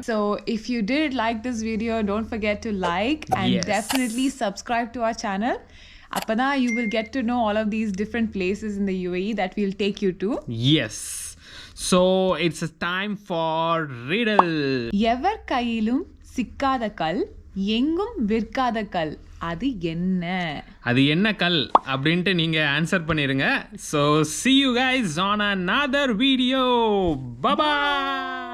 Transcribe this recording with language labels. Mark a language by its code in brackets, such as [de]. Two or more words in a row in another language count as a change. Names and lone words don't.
[en] So if you did like this video, don't forget to like and Yes. definitely subscribe to our channel. Apana, you will get to know all of these different places in the UAE that we'll take you to. Yes. So it's a time for riddle. [ta] எவர் கையிலும் சிக்காத கல் எங்கும் விற்காத கல் அது என்ன கல் அப்படின்ட்டு நீங்க ஆன்சர் பண்ணிருங்க. [en] So see you guys on another video. Bye bye.